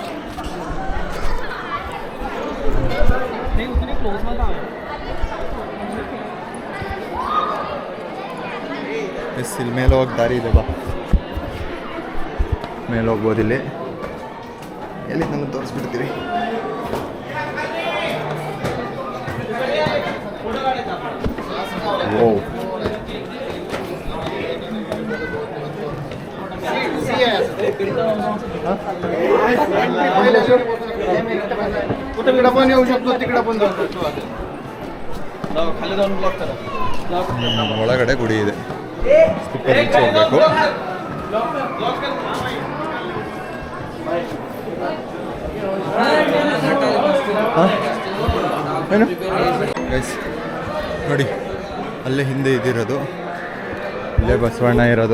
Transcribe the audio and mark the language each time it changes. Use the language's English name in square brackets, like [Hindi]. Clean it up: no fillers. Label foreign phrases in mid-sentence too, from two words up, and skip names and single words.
[Kannada] ಎಸ್, ಇಲ್ಲಿ ಮೇಲೆ ಹೋಗಿ ದಾರಿ ಇದೆ. ಬಾ, ಮೇಲೆ ಹೋಗ್ಬೋದಿಲ್ಲಿ. ಎಲ್ಲಿ ನನಗೆ ತೋರಿಸ್ಬಿಡ್ತೀರಿ. ಓ, [Marathi] कुठे पण येऊ शकतो, तिकडे पण जाऊ शकतो. खाली जाऊन ब्लॉक करा. [Kannada] ಒಳಗಡೆ ಗುಡಿ ಇದೆ. ಹೋಗಬೇಕು. ಏನು ಗೈಸ್ ನೋಡಿ, ಅಲ್ಲೇ ಹಿಂದೆ ಇದಿರೋದು, ಇಲ್ಲೇ ಬಸವಣ್ಣ ಇರೋದು.